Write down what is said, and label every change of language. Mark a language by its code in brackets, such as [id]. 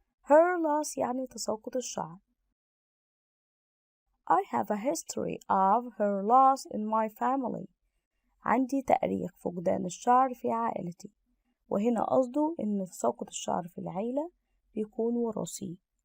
[en] her loss [ar] يعني تساقط الشعر. [en] I have a history of hair loss in my family. [ar] عندي تاريخ فقدان الشعر في عائلتي. وهنا قصده إن تساقط الشعر في العيلة بيكون وراثي.